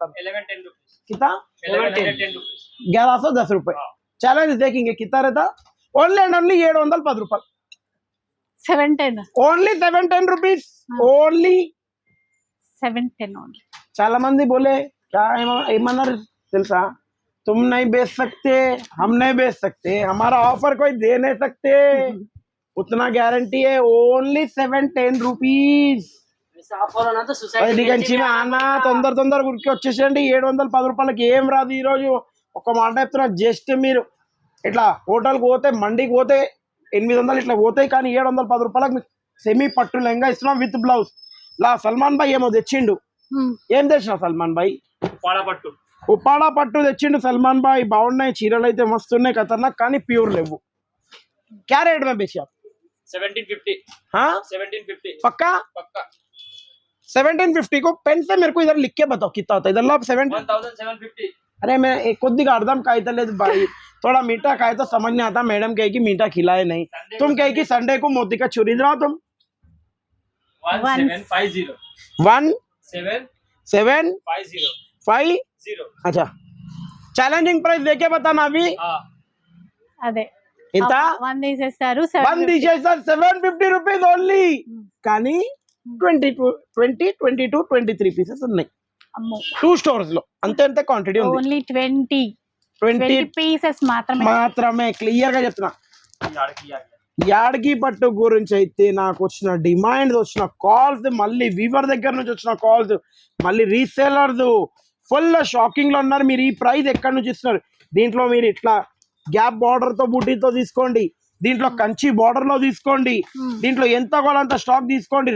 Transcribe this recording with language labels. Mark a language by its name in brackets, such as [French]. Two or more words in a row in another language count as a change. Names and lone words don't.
[Hindi] 1110 रुपीस कितना 1110 रुपीस 1110 रुपए चैलेंज देखेंगे कितना रहता [English] only and only [Hindi] 710 रुपए 710 [English] only 710 rupees only 710 ओनली [Telugu] చాలా మంది [Hindi] बोले क्या [Telugu] ఏమన్నారు తెలుసా [Hindi] तुम नहीं बेच सकते हम नहीं बेच सकते हमारा ऑफर कोई दे नहीं सकते उतना गारंटी है [English] only 710 rupees [Telugu] అన్న తొందర గురికి వచ్చేసేయండి 710 రూపాయలకి ఏం రాదు ఈ రోజు ఒక మాట చెప్తున్నా జస్ట్ మీరు ఇట్లా హోటల్కి పోతే మండికి పోతే 800 ఇట్లా పోతాయి కానీ 710 రూపాయలకు మీకు సెమీ పట్టు లెంగా ఇస్తున్నాం [English] with blouse [Telugu] లా సల్మాన్ భాయ్ ఏమో తెచ్చిండు ఏం తెచ్చినా సల్మాన్ భాయ్ ఉప్పాడా పట్టు తెచ్చిండు సల్మాన్ భాయ్ బాగున్నాయి చీరలు అయితే మస్తున్నాయి ఖతర్నాక్ కానీ ప్యూర్ లేవు [Hindi] क्या रेट में बेची आप 1750 हाँ 1750 पक्का 1750 को पेन से मेरे को इधर लिख के बताओ कितना होता है इधर लो 1750 अरे मैं एक [Telugu] కొద్దిగా అర్థం [Hindi] खाई ले भाई थोड़ा मीठा खाए तो समझ नहीं आता मैडम कहेगी मीठा खिलाए नहीं तुम कहेगी संडे को मोती का छुरी दिलाओ तुम 1750 अच्छा चैलेंजिंग प्राइस देके बताना अभी [Telugu] అదే ఇంత 1 తీసేస్తారు 750 [English] rupees only [Telugu] కానీ 22 23 పీసెస్ ఉన్నాయి అమ్మో 2 స్టోర్స్ లో అంతే క్వాంటిటీ ఉంది ఓన్లీ 20 20 పీసెస్ మాత్రమే క్లియర్ గా చెప్తున్నా. [Hindi] यार की आ गया [Telugu] యాడ్కి పట్టు గురించి అయితే నాకు వచ్చిన డిమాండ్, వచ్చిన కాల్స్, మళ్ళీ వీవర్ దగ్గర నుంచి వచ్చిన కాల్స్, మళ్ళీ రీసేలర్స్ [English] full shocking [Telugu] లో ఉన్నారు. మీరు ఈ ప్రైస్ ఎక్కడి నుంచి ఇస్తున్నారు? దీంట్లో మీరు ఇట్లా [English] gap border [Telugu] తో బుటీతో తీసుకోండి, దీంట్లో కంచి బార్డర్ లో తీసుకోండి, దీంట్లో ఎంత కావాలంత స్టాక్ తీసుకోండి.